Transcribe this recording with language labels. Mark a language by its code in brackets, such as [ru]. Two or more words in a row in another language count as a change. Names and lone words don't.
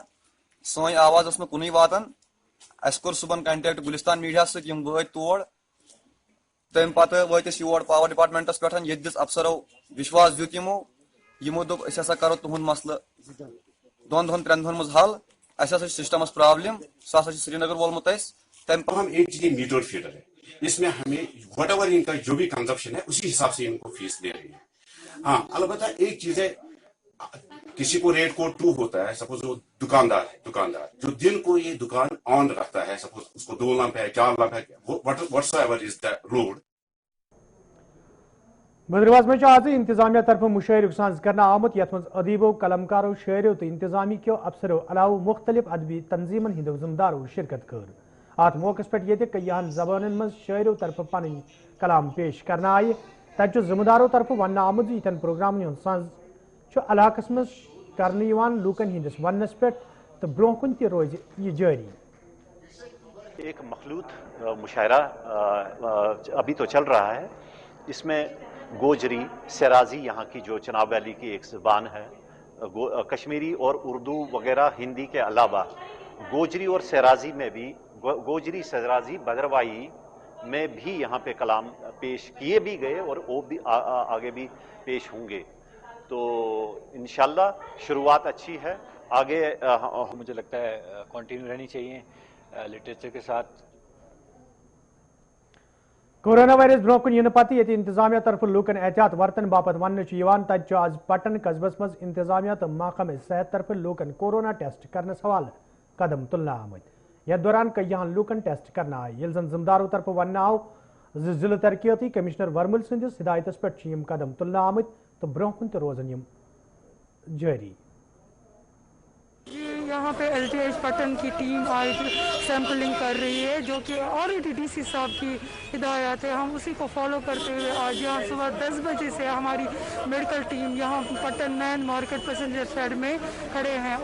[ks] سٲنۍ آواز ٲس نہٕ کُنُے واتان. اَسہِ کوٚر صُبحن کنٹیکٹ گُلِستان میٖڈیاہس سۭتۍ یِم وٲتۍ تور. تمہِ پتہٕ وٲتۍ أسۍ یور [en] power departments [ks] پٮ۪ٹھ ییٚتہِ دِژ افسرو وشواس دیُت یِمو دوٚپ أسۍ ہسا کرو تُہُنٛد مسلہٕ 2 دۄہن 3 دۄہن منٛز حل. اَسہِ ہسا چھِ سسٹمس پرابلم سُہ ہسا چھُ سری نگر وولمُت اَسہِ. [ur] ہم ایک چیز [en] meter feeder [ur] ہے, اس میں ہمیں [en] what ever [ur] ان کا جو بھی کنزمپشن ہے اسی حساب سے ان کو فیس دے رہی ہے. ہاں البتہ ایک چیز ہے, کسی کو [en] rate code [ur] 2 ہوتا ہے, سپوز وہ دکاندار جو دن کو یہ دکان آن رکھتا ہے, سپوز اس کو 2 لمپ ہے 4 لمپ ہے, [en] whats ever is the road. [ks] بھدرواہ میں آز انتظامیہ طرف مشاعرک ساز کرنا آمت یت من ادیبو قلمکارو شاعرو تو انتظامی کیو افسرو علاوہ مختلف ادبی تنظیمن ہندو ذمہ دارو شرکت کر. ات موقع پہ یہ کئیہن زبانن من شاعرو طرف پن کلام پیش کرنا آئی. تتہ ذمہ دارو طرف ون آمت یتن پروگرامن ہند ساز علاقس من کرنے لوکن ہندس ونس پہ تو برو کن تہ روز یہ جاری. [ur] ایک مخلوط مشاعرہ ابھی تو چل رہا ہے. اس میں گوجری سرازی یہاں کی جو چناب ویلی کی ایک زبان ہے, کشمیری اور اردو وغیرہ ہندی کے علاوہ گوجری اور سرازی میں بھی, گوجری سرازی بدروائی میں بھی یہاں پہ کلام پیش کیے بھی گئے اور وہ بھی آگے بھی پیش ہوں گے. تو انشاءاللہ شروعات اچھی ہے. آگے مجھے لگتا ہے کنٹینیو رہنی چاہیے لٹریچر کے ساتھ. [ks] کورونا وائرس برو کن ین پتہ یہ انتظامیہ طرف لوکن احتیاط ورتن باپت ون تتہ آز پٹن قصبس مز انتظامیہ تو محکمہ صحت طرف لوکن کورونا ٹیسٹ کرنس حوالہ قدم تلنا آمت. یتھ دوران کئیہن لوکن ٹیسٹ کرنا آئی. یل زن ذمہ دارو طرف ون آو ضلع ترقیاتی کمشنر ورمل سندس ہدایتس پہ قدم تلنا آمت تو برو کن تہ روزن یم جاری. [ur] یہاں پہ ایل ٹی ایچ پٹن کی ٹیم آج سیمپلنگ کر رہی ہے جو کہ آلریڈی ڈی سی صاحب کی ہدایات ہے. ہم اسی کو فالو کرتے ہوئے آج یہاں صبح 10 بجے سے ہماری میڈیکل ٹیم یہاں پٹن [en] main market passenger shed [ur] میں کھڑے ہیں.